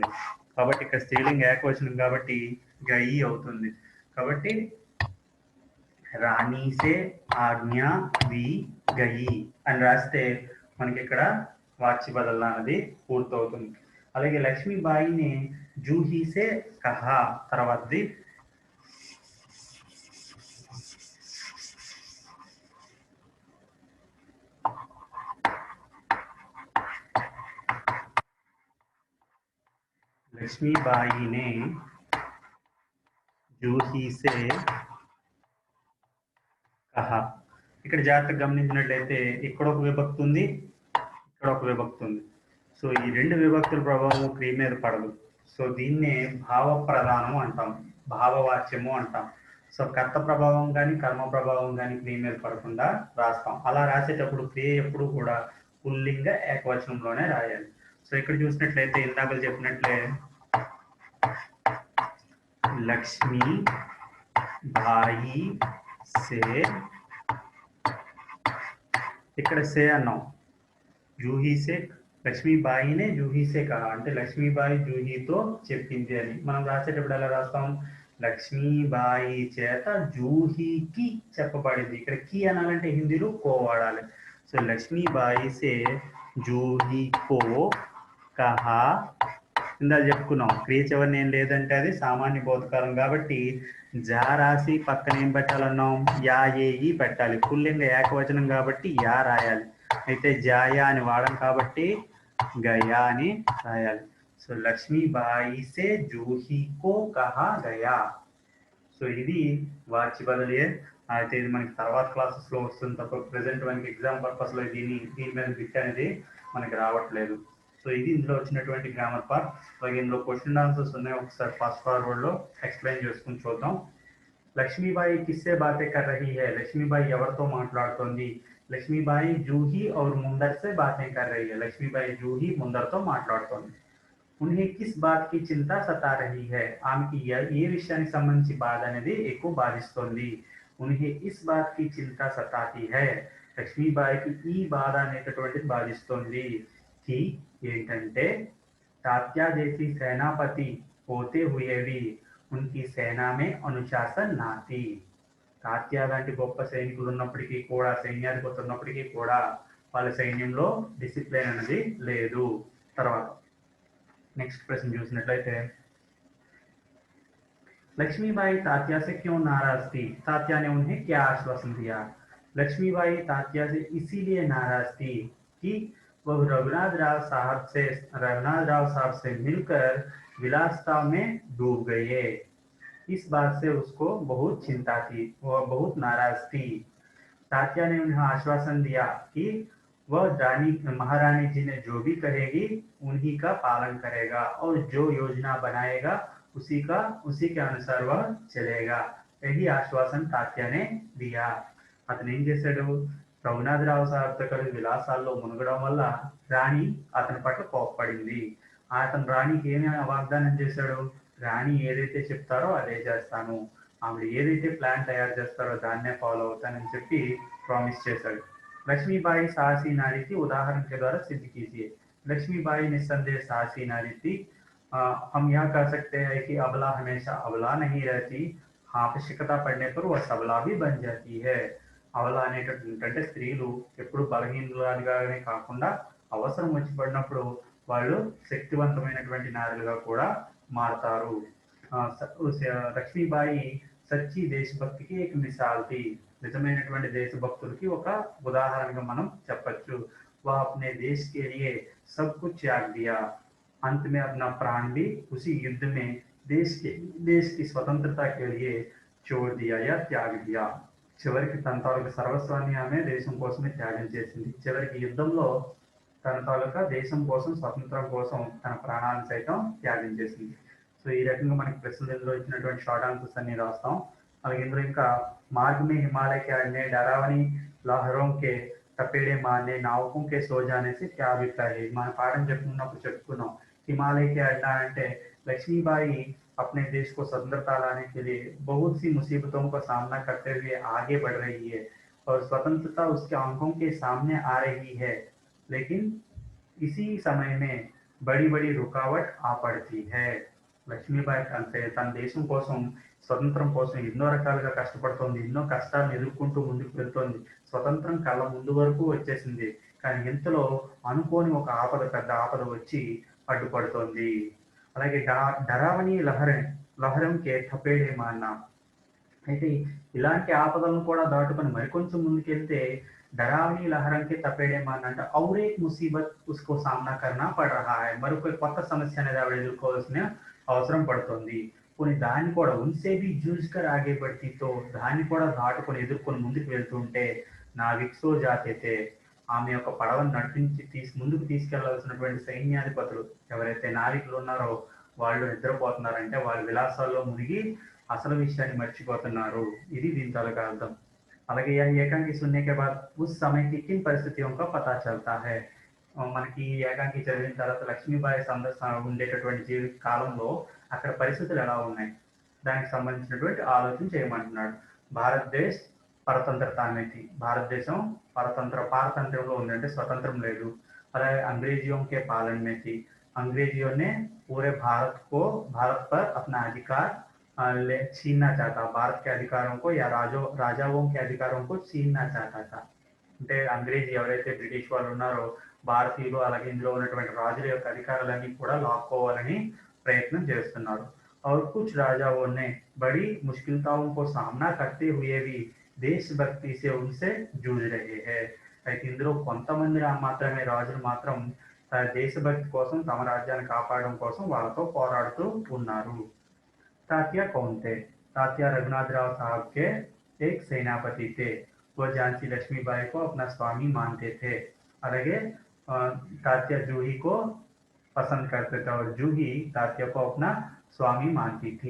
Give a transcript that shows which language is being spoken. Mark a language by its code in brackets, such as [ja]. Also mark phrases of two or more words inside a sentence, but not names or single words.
[te] కాబట్టి ఇక్కడ స్త్రీలింగ ఏకవచనం కాబట్టి గయి అవుతుంది. కాబట్టి [hi] रानी से आज्ञा वि गई [te] అని రాస్తే మనకి ఇక్కడ వాచ్య బదల్ అనేది పూర్తవుతుంది. అలాగే లక్ష్మీబాయిని [hi] जूही से कहा, [te] తర్వాతది [hi] लक्ष्मीबाई ने जूही से कहा. [te] ఇక్కడ జాగ్రత్తగా గమనించినట్లయితే ఇక్కడ ఒక విభక్తి ఉంది, ఇక్కడ ఒక విభక్తి ఉంది. సో ఈ రెండు విభక్తుల ప్రభావం క్రియ మీద పడదు. సో దీన్నే భావ ప్రధానము అంటాం, భావవాచ్యము అంటాం. సో కర్త ప్రభావం కానీ కర్మ ప్రభావం కానీ క్రియ మీద పడకుండా రాస్తాం. అలా రాసేటప్పుడు క్రియ ఎప్పుడు కూడా పుల్లింగ ఏకవచనంలోనే రాయాలి. సో ఇక్కడ చూసినట్లయితే ఇందాక చెప్పినట్లే [hi] लक्ष्मी बाई से, [te] ఇక్కడ సే అన్నాం, [hi] जूही से, लक्ष्मीबाईने जूही से कहा [te] అంటే లక్ష్మీబాయి జూహీతో చెప్పింది అని. మనం రాసేటప్పుడు ఎలా రాస్తాం? లక్ష్మీబాయి చేత జూహీకి చెప్పబడింది. ఇక్కడ కి అనాలంటే హిందీలో కో వాడాలి. సో [hi] लक्ष्मीबाई से जूही को कहा. [te] ఇందాక చెప్పుకున్నాం క్రియ చివరిని ఏం లేదంటే అది సామాన్య భూతకాలం కాబట్టి జా రాసి పక్కన ఏం పెట్టాలన్నాం? యా, ఏ, ఈ పెట్టాలి. పుల్లింగ ఏకవచనం కాబట్టి యా రాయాలి. అయితే జాయా అని వాడం కాబట్టి గయా అని రాయాలి. [hi] సో लक्ष्मीबाई से जूही को कहा गया. [te] సో ఇది వాచ్య బదలియే. అయితే ఇది మనకి తర్వాత క్లాసెస్ లో వస్తుంది తప్ప ప్రెసెంట్ మనకి [en] exam purpose [te] లో దీని మీద బిట్ అనేది మనకి రావట్లేదు. సో ఇది ఇందులో వచ్చినటువంటి [en] grammar part. [te] అలాగే ఇందులో [en] question answers [te] ఉన్నాయి, ఒకసారి [en] fast forward [te] లో ఎక్స్ప్లెయిన్ చేసుకుని చూద్దాం. [hi] लक्ष्मीबाई किससे बातें कर रही है, [te] లక్ష్మీబాయి ఎవరితో మాట్లాడుతోంది? [hi] లక్ష్మీబాయి జూహీ और मुंदर से बातें कर रही है, [te] లక్ష్మీబాయి జూహీ ముందర్తో మాట్లాడుతోంది. [hi] उन्हें किस बात की चिंता सता रही है, [te] ఆమెకి ఏ విషయానికి సంబంధించి బాధ అనేది ఎక్కువ బాధిస్తోంది? [hi] उन्हें इस बात की चिंता सताती है, [te] లక్ష్మీబాయికి ఈ బాధ అనేటటువంటిది బాధిస్తోంది. [hi] కి ఏంటంటే तात्या जैसी सेनापति होते हुए भी उनकी सेना में अनुशासन ना थी. [te] తాత్య లాంటి గొప్ప సైనికులు ఉన్నప్పటికీ కూడా, సైన్యాధిపతి ఉన్నప్పటికీ కూడా వాళ్ళ సైన్యంలో డిసిప్లిన్ అనేది లేదు. తర్వాత నెక్స్ట్ ప్రశ్న చూసినట్లయితే [hi] लक्ष्मीबाई तात्या से क्यों नाराज थी? तात्या ने उन्हें क्या आश्वासन दिया? लक्ष्मीबाई तात्या से इसीलिए नाराज थी कि वह रघुनाथ राव साहब से मिलकर विलासता में डूब गए। इस बात से उसको बहुत चिंता थी, वह बहुत नाराज थी। तात्या ने उन्हें आश्वासन दिया कि वह रानी महारानी जी ने जो भी कहेगी उन्हीं का पालन करेगा और जो योजना बनाएगा उसी के अनुसार वह चलेगा। यही आश्वासन तात्या ने दिया। [te] అతను ఏం చేశాడు? రఘునాథరావు సార్తో కలిసి విలాసాల్లో మునగడం వల్ల రాణి అతని పట్ల కోప్పడింది. అతను రాణికి ఏమి వాగ్దానం చేశాడు? రాణి ఏదైతే చెప్తారో అదే చేస్తాను, ఆవిడ ఏదైతే ప్లాన్ తయారు చేస్తారో దాన్నే ఫాలో అవుతానని చెప్పి ప్రామిస్ చేశాడు. [hi] लक्ष्मीबाई साहसी नारी थी, उदाहरण के द्वारा सिद्ध कीजिए। लक्ष्मीबाई निस्संदेह साहसी नारी थी। हम यह कह सकते हैं कि अबला हमेशा अबला नहीं रहती, आवश्यकता पड़ने पर वह सबला भी बन जाती है। [te] అవలా అనేటటువంటి స్త్రీలు ఎప్పుడు బలహీనులుగానే కాకుండా అవసరం వచ్చి పడినప్పుడు వాళ్ళు శక్తివంతమైనటువంటి నారులుగా కూడా మారతారు. [hi] లక్ష్మీబాయి सच्ची देशभक्ति की एक मिसाल थी, [te] నిజమైనటువంటి దేశభక్తులకి ఒక ఉదాహరణగా మనం చెప్పొచ్చు. [hi] वह अपने देश के लिए सब कुछ त्याग दिया, अंत में अपना प्राण भी उसी युद्ध में देश की स्वतंत्रता के लिए छोड़ दिया या त्याग दिया। [te] చివరికి తన తాలూకా సర్వస్వాన్ని ఆమె దేశం కోసమే త్యాగం చేసింది. చివరికి యుద్ధంలో తన తాలూకా దేశం కోసం, స్వతంత్రం కోసం తన ప్రాణాలను సైతం త్యాగం చేసింది. సో ఈ రకంగా మనకి ప్రశ్నలో ఇచ్చినటువంటి [en] short answers [te] అన్ని రాస్తాం. అలాగే ఇందులో ఇంకా [hi] मार्ग में हिमालय के अड़ने डरावनी लहरों के टपेड़े मारने नावकों के सो जाने से क्या अभिप्राय है? [te] మన పాఠం చెప్పుకున్నప్పుడు చెప్పుకున్నాం, [hi] हिमालय के अड्डा అంటే लक्ष्मीबाई अपने देश को स्वतंत्रता लाने के लिए बहुत सी मुसीबतों का सामना करते हुए आगे बढ़ रही है और स्वतंत्रता उसके आंखों के सामने आ रही है, लेकिन इसी समय में बड़ी बड़ी रुकावट आ पड़ती है। [te] లక్ష్మీబాయి అంటే తన దేశం కోసం, స్వతంత్రం కోసం ఎన్నో రకాలుగా కష్టపడుతోంది, ఎన్నో కష్టాలను ఎదుర్కొంటూ ముందుకు వెళ్తోంది. స్వతంత్రం కళ్ళ ముందు వరకు వచ్చేసింది, కానీ ఇంతలో అనుకోని ఒక పెద్ద ఆపద వచ్చి అడ్డుపడుతోంది. [hi] అలాగే डरावनी लहरों के थपेड़े मारना, [te] అయితే ఇలాంటి ఆపదలను కూడా దాటుకొని మరికొంచెం ముందుకెళ్తే [hi] डरावनी लहरों के तपेड़े मारना అంటే और एक मुसीबत उसको सामना करना पड़ रहा है, [te] మరొక కొత్త సమస్య అనేది ఆవిడ ఎదుర్కోవాల్సిన అవసరం పడుతుంది. కొన్ని దాన్ని కూడా [hi] उनसे भी जूझ कर आगे बढ़ती तो [te] దాన్ని కూడా దాటుకొని ఎదుర్కొని ముందుకు వెళ్తుంటే [hi] नाविक सो जाते थे, [te] ఆమె యొక్క పడవను నడిపించి ముందుకు తీసుకెళ్లాల్సినటువంటి సైన్యాధిపతులు ఎవరైతే నావికులు ఉన్నారో వాళ్ళు నిద్రపోతున్నారంటే వాళ్ళ విలాసాల్లో మునిగి అసలు విషయాన్ని మర్చిపోతున్నారు. ఇది దీని తాలూకా అర్థం. అలాగే ఏకాంకి [hi] सुनने के बाद उस समय की किन परिस्थितियों का पता चलता है? [te] మనకి ఏకాంకి చదివిన తర్వాత లక్ష్మీబాయి ఉండేటటువంటి జీవిత కాలంలో అక్కడ పరిస్థితులు ఎలా ఉన్నాయి దానికి సంబంధించినటువంటి ఆలోచన చేయమంటున్నాడు. [hi] भारतदेश परतंत्रता [te] అనేది, భారతదేశం పారతంత్రంలో ఉంది, అంటే స్వతంత్రం లేదు. [hi] అలాగే अंग्रेजियों के पालन में थी, अंग्रेजियों ने पूरे भारत पर अपना अधिकार छीनना चाहता, भारत के अधिकारों को या राजाओं के अधिकारों को छीनना चाहता था. [te] అంటే అంగ్రేజీ ఎవరైతే బ్రిటిష్ వాళ్ళు ఉన్నారో భారతీయులు అలాగే ఇందులో ఉన్నటువంటి రాజుల యొక్క అధికారాలన్నీ కూడా లాక్కోవాలని ప్రయత్నం చేస్తున్నారు. [hi] और कुछ राजाओं ने बड़ी मुश्किलों को सामना करते हुए भी देशभक्ति से उनसे जूझ रहे हैं. [te] అయితే ఇందులో కొంతమంది మాత్రమే రాజులు మాత్రం దేశభక్తి కోసం, తమ రాజ్యాన్ని కాపాడడం కోసం వాళ్ళతో పోరాడుతూ ఉన్నారు. [hi] तात्या कौन थे? तात्या रघुनाथ राव साहब के एक सेनापति थे, वह झांसी लक्ष्मीबाई को अपना स्वामी मानते थे. అలాగే तात्या जूही को पसंद करते थे और जूही तात्या को अपना स्वामी मानती थी.